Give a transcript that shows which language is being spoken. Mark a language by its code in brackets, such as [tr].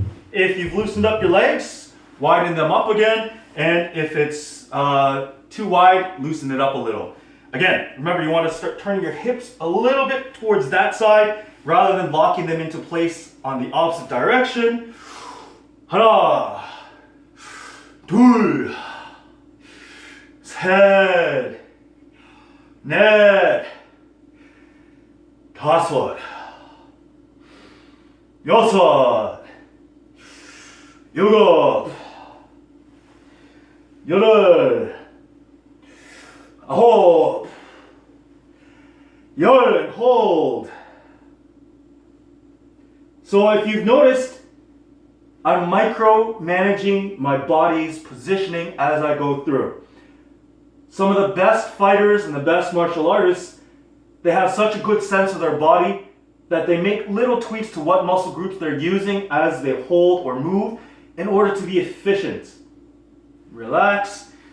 [en] If you've loosened up your legs, widen them up again. And if it's too wide, loosen it up a little. Again, remember you want to start turning your hips a little bit towards that side rather than locking them into place on the opposite direction. [ko] 하나, 둘, 셋, 넷, 다섯, 여섯, 일곱, 여덟, 아홉, 열, hold. [en] So if you've noticed, I'm micromanaging my body's positioning as I go through. Some of the best fighters and the best martial artists, they have such a good sense of their body that they make little tweaks to what muscle groups they're using as they hold or move in order to be efficient. Relax.